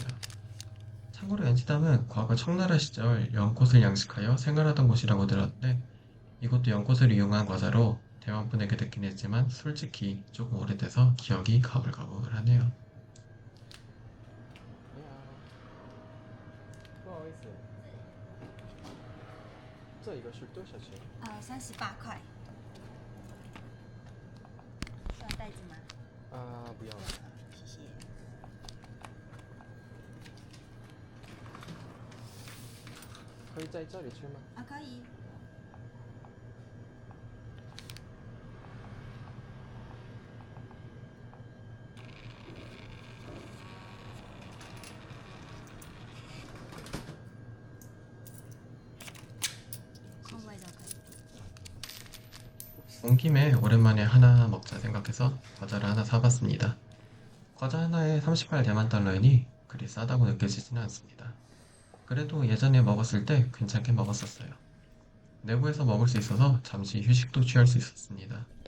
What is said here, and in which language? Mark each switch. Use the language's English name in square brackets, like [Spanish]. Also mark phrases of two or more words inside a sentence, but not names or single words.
[Korean] 참고로 연치담은 과거 청나라 시절 연꽃을 양식하여 생활하던 곳이라고 들었는데 이것도 연꽃을 이용한 과자로 대왕분에게 듣긴 했지만 솔직히 조금 오래돼서 기억이 가물가물하네요. [Chinese] 哎呀，不好意思，这一个是多少钱？ 38块。需要袋子吗？啊，不要了。谢谢。可以在这里吃吗？可以。空位都可以。 [Korean] 온 김에 오랜만에 하나 먹자 생각해서 과자를 하나 사봤습니다. 과자 하나에 38대만 달러이니 그리 싸다고 느껴지지는 않습니다. 그래도 예전에 먹었을 때 괜찮게 먹었었어요. 내부에서 먹을 수 있어서 잠시 휴식도 취할 수 있었습니다.